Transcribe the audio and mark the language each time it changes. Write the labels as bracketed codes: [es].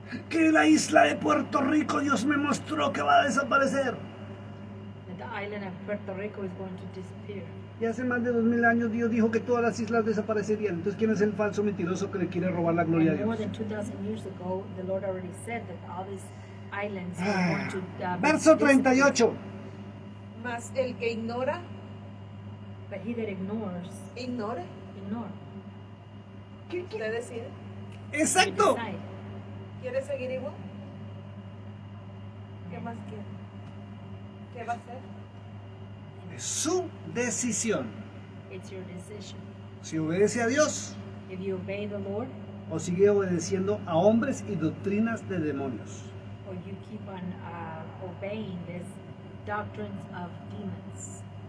[es] Que la isla de Puerto Rico, Dios me mostró que va a desaparecer. [en] That the island of Puerto Rico is going to disappear. [es] Y hace más de 2000 años Dios dijo que todas las islas desaparecerían. Entonces, ¿quién es el falso mentiroso que le quiere robar la gloria a [en] And more [es] Dios? [en] than 2,000 years ago, the Lord already said that all these islands are going to [es] Verso [en] disappear. [es] 38. Mas el que ignora, [en] But he that ignores, [es] ignore. [en] ignore. [es] Usted decide. [en] You [es] Exacto. [en] decide. [es] ¿Quiere seguir igual? ¿Qué más quiere? ¿Qué va a hacer? Es su decisión. [en] It's your decision. [es] Si obedece a Dios [en] If you obey the Lord, [es] o sigue obedeciendo a hombres y doctrinas de demonios. [en] or you keep on obeying these doctrines of demons.